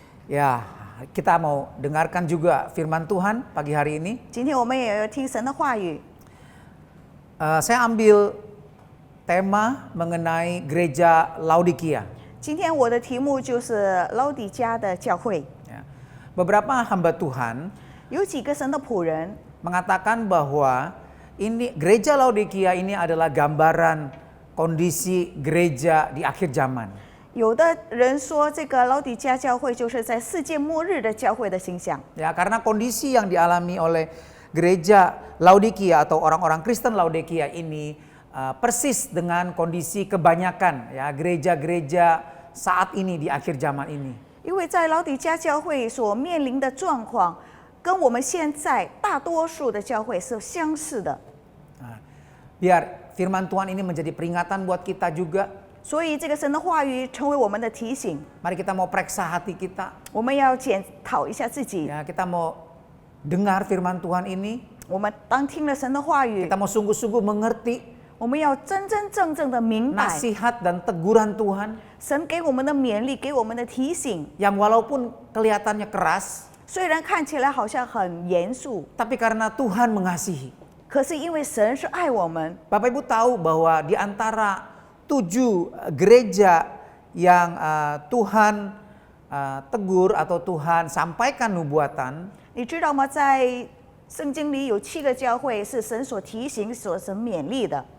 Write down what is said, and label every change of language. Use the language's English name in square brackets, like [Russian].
[Indonesian] Ya, kita mau dengarkan juga firman Tuhan pagi hari ini. [Chinese] 今天我们也要听神的话语。 [Indonesian] Saya ambil tema mengenai gereja Laodikia. [Chinese] 今天我的题目就是老底嘉的教会。 [Indonesian] Ya. Beberapa hamba Tuhan [Chinese] 有几个神的仆人 [Indonesian] mengatakan bahwa ini gereja Laodikia ini adalah gambaran kondisi gereja di akhir zaman. [Chinese] 有的人说这个老底嘉教会就是在世界末日的教会的形象。 [Indonesian] Ya, karena kondisi yang dialami oleh gereja Laodikia atau orang-orang Kristen Laodikia ini persis dengan kondisi kebanyakan ya gereja-gereja saat ini di akhir zaman ini. [Chinese] 因为在老底嘉教会所面临的状况，跟我们现在大多数的教会是相似的。 [Indonesian] Biar firman Tuhan ini menjadi peringatan buat kita juga. [Chinese] 所以这个神的话语成为我们的提醒。 [Indonesian] Mari kita mau periksa hati kita. [Chinese] 我们要检讨一下自己。 [Indonesian] Ya, kita mau dengar firman Tuhan ini. [Chinese] 我们当听了神的话语， [Indonesian] Kita mau sungguh-sungguh mengerti [Chinese] 我们要真真正正的明白 [Indonesian] nasihat dan teguran Tuhan [Chinese] 神给我们的勉励，给我们的提醒。 [Indonesian] yang walaupun kelihatannya keras, [Chinese] 虽然看起来好像很严肃， [Indonesian] tapi karena Tuhan mengasihi. [Chinese] 可是因为神是爱我们。 [Indonesian] Bapak Ibu tahu bahwa di antara 7 gereja yang Tuhan tegur atau Tuhan sampaikan nubuatan, [Chinese] 你知道吗？在圣经里有7个教会是神所提醒、所神勉励的。